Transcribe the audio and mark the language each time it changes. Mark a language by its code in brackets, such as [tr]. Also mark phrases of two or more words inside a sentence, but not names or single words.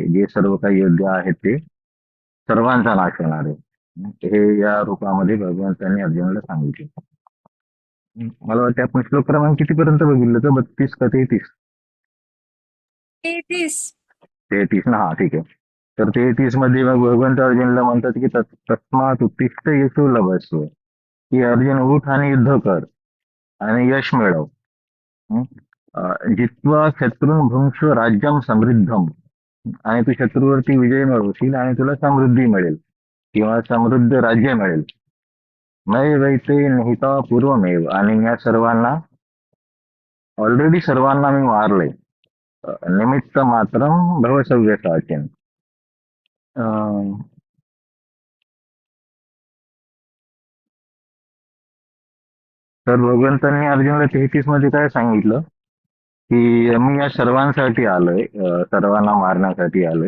[mr] जे सर्व काही योद्धे आहेत ते सर्वांचा नाश होणार आहे. हे या रूपामध्ये भगवंतांनी अर्जुनाला सांगितले. मला वाटतं आपण श्लोक क्रमांक कितीपर्यंत बघितलं तर 32 का 33? 33. 33 ना, हा ठीक आहे. तर 33 मध्ये मग भगवंत अर्जुनला म्हणतात की [sa] तस्मात उत्तिष्ठ येशो लभस्व, [mr] की अर्जुन उठ आणि युद्ध कर आणि यश मिळव. हं? [sa] जित्वा शत्रून भुंक्ष्व राज्यम समृद्धम, [mr] आणि तू शत्रूवरती विजय मिळवशील आणि तुला समृद्धी मिळेल किंवा समृद्ध राज्य मिळेल. [sa] मै वैते निहिता पूर्वमेव, [mr] आणि या सर्वांना ऑलरेडी सर्वांना मी मारले. [sa] निमित्त मात्रम भव सव्यसाचन. [mr] तर भगवंतांनी अर्जुनला 33 मध्ये काय सांगितलं, की मी या सर्वांसाठी आलोय, सर्वांना मारण्यासाठी आलोय.